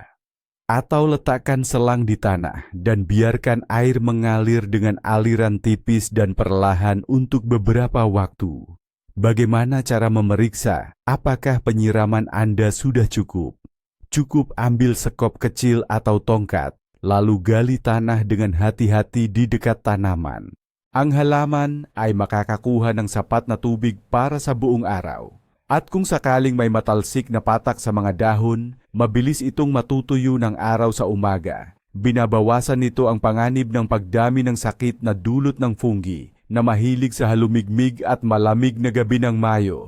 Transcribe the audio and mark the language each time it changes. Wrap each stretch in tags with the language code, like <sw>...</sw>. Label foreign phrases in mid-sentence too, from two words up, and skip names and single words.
<id>Atau letakkan selang di tanah dan biarkan air mengalir dengan aliran tipis dan perlahan untuk beberapa waktu. Bagaimana cara memeriksa apakah penyiraman Anda sudah cukup? Cukup ambil sekop kecil atau tongkat, lalu gali tanah dengan hati-hati di dekat tanaman.</id> <tl>Ang halaman ay makakakuha ng sapat na tubig para sa buong araw. At kung sakaling may matalsik na patak sa mga dahon, mabilis itong matutuyo ng araw sa umaga. Binabawasan nito ang panganib ng pagdami ng sakit na dulot ng fungi na mahilig sa halumigmig at malamig na gabi ng Mayo.</tl>